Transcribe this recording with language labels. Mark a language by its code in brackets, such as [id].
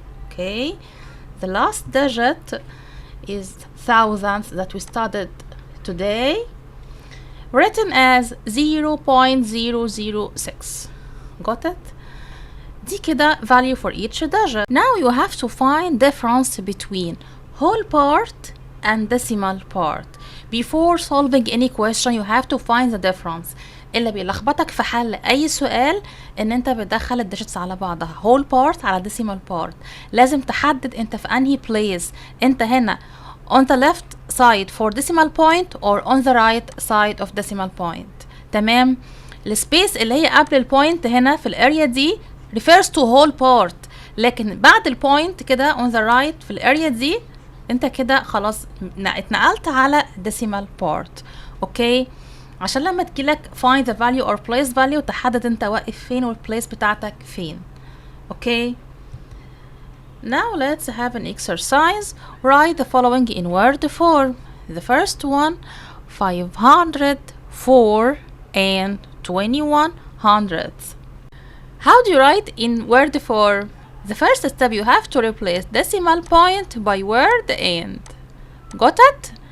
[en] okay, the last digit is thousandths that we studied today, written as 0.006. got it? [ar] دي كده [en] value for each digit. Now you have to find difference between whole part and decimal part. Before solving any question you have to find the difference. [ar] اللي بيلخبطك في حل اي سؤال ان انت بتدخل الديجيتس على بعضها whole part على decimal part. لازم تحدد انت في انهي place، انت هنا [en] on the left side for decimal point [ar] or on the right side of decimal point. تمام؟ السبيس اللي هي قبل البوينت هنا في الاريا دي refers to whole part، لكن بعد البوينت كده on the right في الاريا دي انت كده خلاص اتنقلت على decimal part. اوكي، عشان لما تجيلك [en] find the value or place value [ar] تحدد انت واقف فين والبليس بتاعتك فين. [en] Okay, now let's have an exercise. Write the following in word form. The first one 504 and 21 hundredths. How do you write in word form? The first step you have to replace decimal point by word and. Got it?